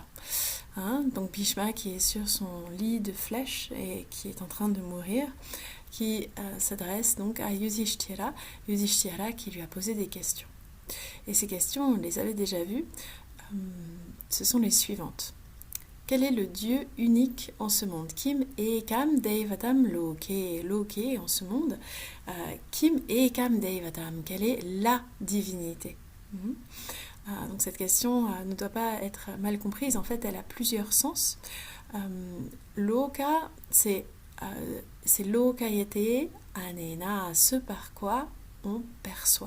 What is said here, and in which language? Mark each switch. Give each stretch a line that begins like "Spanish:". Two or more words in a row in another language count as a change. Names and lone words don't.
French: Donc Bhishma qui est sur son lit de flèche et qui est en train de mourir, qui s'adresse donc à Yudhishthira qui lui a posé des questions. Et ces questions, on les avait déjà vues, ce sont les suivantes. Quel est le Dieu unique en ce monde?
Sanskrit: किम् एकं दैवतं लोके। लोके
French: en ce monde.
Sanskrit: किम् एकं दैवतम्.
French: Quelle est la divinité? Donc cette question ne doit pas être mal comprise. En fait, elle a plusieurs sens. Loka, c'est
Sanskrit: लोक्यते अनेन,
French: ce par quoi on perçoit.